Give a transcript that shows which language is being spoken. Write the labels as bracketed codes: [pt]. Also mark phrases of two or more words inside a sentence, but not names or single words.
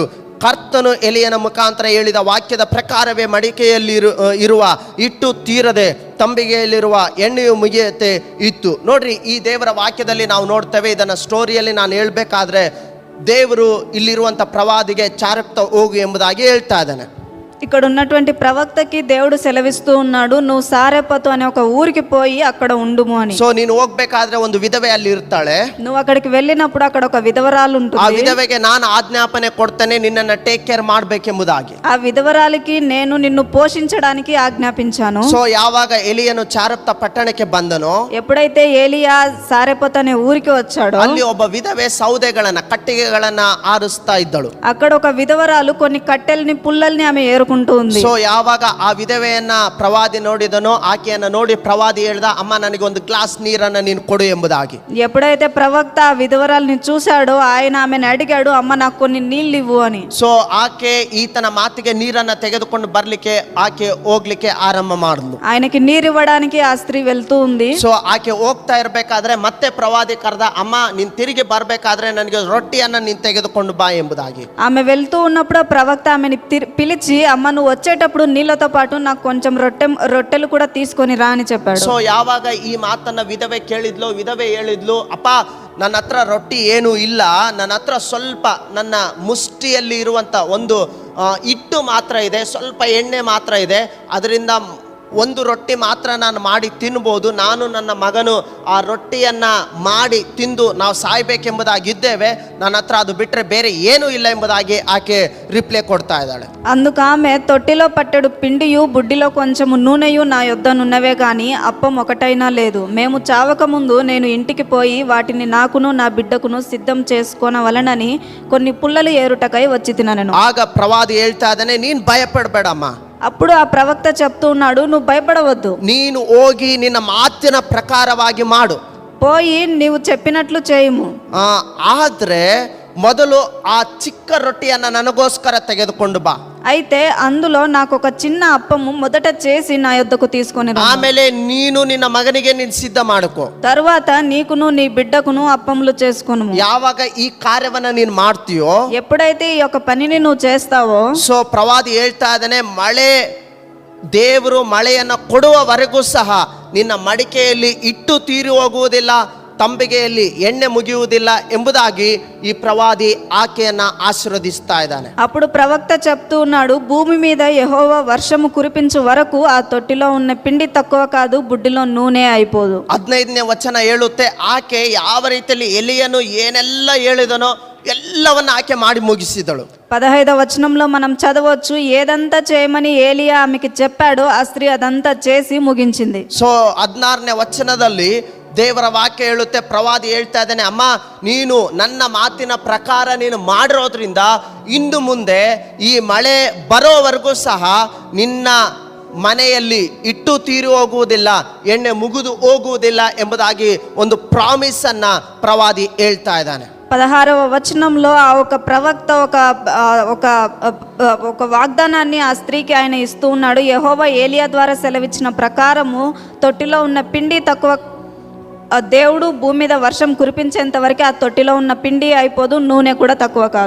[kn] ಕರ್ತನು ಎಲಿಯನ ಮುಖಾಂತರ ಹೇಳಿದ ವಾಕ್ಯದ ಪ್ರಕಾರವೇ ಮಡಿಕೆಯಲ್ಲಿ ಇರುವ ಹಿಟ್ಟು ತೀರದೆ ತಂಬಿಗೆಯಲ್ಲಿರುವ ಎಣ್ಣೆಯು ಮುಗಿಯತೆ ಇತ್ತು. ನೋಡ್ರಿ, ಈ ದೇವರ ವಾಕ್ಯದಲ್ಲಿ ನಾವು ನೋಡ್ತೇವೆ. ಇದನ್ನು ಸ್ಟೋರಿಯಲ್ಲಿ ನಾನು ಹೇಳ್ಬೇಕಾದ್ರೆ ದೇವರು ಇಲ್ಲಿರುವಂಥ ಪ್ರವಾದಿಗೆ ಚಾರೆಪ್ತ ಹೋಗು ಎಂಬುದಾಗಿ ಹೇಳ್ತಾ ಇದ್ದಾನೆ. [te] ఇక్కడ ఉన్నటువంటి ప్రవక్తకి దేవుడు సెలవిస్తూ ఉన్నాడు, నువ్వు సారెపతు అనే ఒక ఊరికి పోయి అక్కడ ఉండుము అని. సో నేను [kn] ಹೋಗ್ಬೇಕಾದ್ರೆ ಒಂದು ವಿಧವೆ ಅಲ್ಲಿ ಇರ್ತಾಳೆ. [te] నువ్వు అక్కడికి వెళ్ళినప్పుడు అక్కడ ఒక విధవరాలు ఉంటుంది. [kn] ಆ ವಿಧವೆಗೆ ನಾನು ಆಜ್ಞಾಪನೆ ಕೊಡ್ತೇನೆ, ನಿನ್ನನ್ನು [en] take care [kn] ಮಾಡಬೇಕೆಂಬುದಾಗಿ. [te] ఆ విధవరాలికి నేను నిన్ను పోషించడానికి ఆజ్ఞాపించాను. [kn] సో ಯಾವಾಗ ಎಲಿಯನು ಚಾರೆಪ್ತ ಪಟ್ಟಣಕ್ಕೆ ಬಂದನೋ, [te] ఎప్పుడైతే ఏలియా సారెపతు అనే ఊరికి వచ్చాడో, [kn] ಅಲ್ಲಿ ಒಬ್ಬ ವಿಧವೆ ಸೌದೆಗಳನ್ನ, ಕಟ್ಟಿಗೆಗಳನ್ನ ಆರಿಸ್ತಾ ಇದ್ದಳು. [te] అక్కడ ఒక విధవరాలు కొన్ని కట్టెల్ని పుల్లల్ని ఆమె ఉంది. [kn] ಸೊ ಯಾವಾಗ ಆ ವಿಧವೆಯನ್ನ ಪ್ರವಾದಿ ನೋಡಿದನೋ, ಆಕೆಯನ್ನ ನೋಡಿ ಪ್ರವಾದಿ ಹೇಳ್ದ, ಅಮ್ಮ ನನಗೆ ಒಂದು ಗ್ಲಾಸ್ ನೀರನ್ನ ನೀನು ಕೊಡು ಎಂಬುದಾಗಿ. [te] ఎప్పుడైతే ప్రవక్త ఆ విధవరాల్ని చూశాడో ఆయన ఆమెను అడిగాడు, అమ్మ నాకు కొన్ని నీళ్ళు ఇవ్వు అని. [kn] ಸೊ ಆಕೆ ಈತನ ಮಾತಿಗೆ ನೀರನ್ನ ತೆಗೆದುಕೊಂಡು ಬರ್ಲಿಕ್ಕೆ ಆಕೆ ಹೋಗ್ಲಿಕ್ಕೆ ಆರಂಭ ಮಾಡಿದ್ಲು. [te] ఆయనకి నీరు ఇవ్వడానికి ఆ స్త్రీ వెళ్తూ ఉంది. [kn] ಸೊ ಆಕೆ ಹೋಗ್ತಾ ಇರಬೇಕಾದ್ರೆ ಮತ್ತೆ ಪ್ರವಾದಿ ಕರೆದ, ಅಮ್ಮ ನೀನ್ ತಿರುಗಿ ಬರ್ಬೇಕಾದ್ರೆ ನನಗೆ ರೊಟ್ಟಿಯನ್ನ ನೀನ್ ತೆಗೆದುಕೊಂಡು ಬಾ ಎಂಬುದಾಗಿ. [te] ఆమె వెళ్తూ ఉన్నప్పుడు ప్రవక్త ఆమెని పిలిచి, అమ్మ నువ్వు వచ్చేటప్పుడు నీళ్ళతో పాటు నాకు కొంచెం రొట్టెలు కూడా తీసుకొని రా అని చెప్పాడు. [kn] ಸೊ ಯಾವಾಗ ಈ ಮಾತನ್ನ ವಿಧವೆ ಕೇಳಿದ್ಲು, ವಿಧವೆ ಹೇಳಿದ್ಲು, ಅಪ್ಪ ನನ್ನ ಹತ್ರ ರೊಟ್ಟಿ ಏನೂ ಇಲ್ಲ, ನನ್ನ ಹತ್ರ ಸ್ವಲ್ಪ ನನ್ನ ಮುಷ್ಟಿಯಲ್ಲಿ ಇರುವಂಥ ಒಂದು ಹಿಟ್ಟು ಮಾತ್ರ ಇದೆ, ಸ್ವಲ್ಪ ಎಣ್ಣೆ ಮಾತ್ರ ಇದೆ, ಅದರಿಂದ ಒಂದು ರೊಟ್ಟಿ ಮಾತ್ರ ನಾನು ಮಾಡಿ ತಿನ್ಬೋದು, ನಾನು ನನ್ನ ಮಗನು ಆ ರೊಟ್ಟಿಯನ್ನು ಮಾಡಿ ತಿಂದು ನಾವು ಸಾಯ್ಬೇಕೆಂಬುದಾಗಿದ್ದೇವೆ, ನನ್ನ ಹತ್ರ ಅದು ಬಿಟ್ಟರೆ ಬೇರೆ ಏನೂ ಇಲ್ಲ ಎಂಬುದಾಗಿ ಆಕೆ ರಿಪ್ಲೈ ಕೊಡ್ತಾ ಇದ್ದಾಳೆ. [te] అందుకు ఆమె తొట్టిలో పట్టెడు పిండియు బుడ్డిలో కొంచెము నూనెయు నా యొద్దనున్నవే గాని అప్పం ఒకటైనా లేదు. మేము చావక ముందు నేను ఇంటికి పోయి వాటిని నాకును నా బిడ్డకును సిద్ధం చేసుకోనవలనని కొన్ని పుల్లలు ఏరుటకై వచ్చి తినను. [kn] ಆಗ ಪ್ರವಾದಿ ಹೇಳ್ತಾ ಇದ್ದಾನೆ, ನೀನು ಭಯಪಡಬೇಡಮ್ಮ. [te] అప్పుడు ఆ ప్రవక్త చెప్తూ ఉన్నాడు, నువ్వు భయపడవద్దు, [kn] ನೀನು ಹೋಗಿ ನಿನ್ನ ಮಾತಿನ ಪ್ರಕಾರವಾಗಿ ಮಾಡು, [te] పోయి నీవు చెప్పినట్లు చేయము. [kn] ಆದ್ರೆ ಮೊದಲು ಆ ಚಿಕ್ಕ ರೊಟ್ಟಿಯನ್ನ ನನಗೋಸ್ಕರ ತೆಗೆದುಕೊಂಡು ಬಾ. [te] అయితే అందులో నాకు ఒక చిన్న అప్పము మొదట చేసి నా యొద్దకు తీసుకొని రా. [kn] ಆಮೇಲೆ ನೀನು ನಿನ್ನ ಮಗನಿಗೆ ನೀನು ಸಿದ್ಧ ಮಾಡ್ಕೋ. [te] తరువాత నీకును నీ బిడ్డకును అప్పములు చేసుకొను. [kn] ಯಾವಾಗ ಈ ಕಾರ್ಯವನ್ನ ನೀನು ಮಾಡ್ತೀಯೋ, [te] ఎప్పుడైతే ఈ యొక్క పనిని నువ్వు చేస్తావో, [kn] ಸೊ ಪ್ರವಾದಿ ಹೇಳ್ತಾ ಇದ್ದಾನೆ, ಮಳೆ ದೇವರು ಮಳೆಯನ್ನ ಕೊಡುವವರೆಗೂ ಸಹ ನಿನ್ನ ಮಡಿಕೆಯಲ್ಲಿ ಇಟ್ಟು ತೀರಿ ಹೋಗುವುದಿಲ್ಲ, ತಂಬಿಗೆಯಲ್ಲಿ ಎಣ್ಣೆ ಮುಗಿಯುವುದಿಲ್ಲ ಎಂಬುದಾಗಿ ಈ ಪ್ರವಾದಿ ಆಕೆಯನ್ನ ಆಶೀರ್ವದಿಸ್ತಾ ಇದ್ದಾನೆ. [te] అప్పుడు ప్రవక్త చెప్తూ ఉన్నాడు, భూమి మీద యెహోవా వర్షము కురిపించు వరకు ఆ తొట్టిలో ఉన్న పిండి తక్కువ కాదు, బుడ్డిలో నూనె అయిపోదు. [kn] 15ನೇ ವಚನ ಹೇಳುತ್ತೆ, ಆಕೆ ಯಾವ ರೀತಿಯಲ್ಲಿ ಎಲಿಯನು ಏನೆಲ್ಲ ಹೇಳಿದನೋ ಎಲ್ಲವನ್ನ ಆಕೆ ಮಾಡಿ ಮುಗಿಸಿದಳು. [te] 15వ వచనంలో మనం చదవచ్చు, ఏదంతా చేయమని ఏలియా ఆమెకి చెప్పాడో ఆ స్త్రీ అదంతా చేసి ముగించింది. [kn] ಸೊ 16ನೇ ವಚನದಲ್ಲಿ ದೇವರ ವಾಕ್ಯ ಹೇಳುತ್ತೆ, ಪ್ರವಾದಿ ಹೇಳ್ತಾ ಇದ್ದಾನೆ, ಅಮ್ಮ ನೀನು ನನ್ನ ಮಾತಿನ ಪ್ರಕಾರ ನೀನು ಮಾಡಿರೋದ್ರಿಂದ ಇನ್ನು ಮುಂದೆ ಈ ಮಳೆ ಬರೋವರೆಗೂ ಸಹ ನಿನ್ನ ಮನೆಯಲ್ಲಿ ಇಟ್ಟು ತೀರಿ ಹೋಗುವುದಿಲ್ಲ, ಎಣ್ಣೆ ಮುಗಿದು ಹೋಗುವುದಿಲ್ಲ ಎಂಬುದಾಗಿ ಒಂದು ಪ್ರಾಮಿಸ್ ಅನ್ನ ಪ್ರವಾದಿ ಹೇಳ್ತಾ ಇದ್ದಾನೆ. [te] 16వ వచనంలో ఆ ఒక ప్రవక్త ఒక వాగ్దానాన్ని ఆ స్త్రీకి ఆయన ఇస్తూ ఉన్నాడు. యెహోవా ఏలియా ద్వారా సెలవిచ్చిన ప్రకారము తొట్టిలో ఉన్న పిండి తక్కువ, దేవుడు భూమి మీద వర్షం కురిపించేంత వరకు ఆ తొట్టిలో ఉన్న పిండి అయిపోదు, నూనె కూడా తక్కువ కాదు.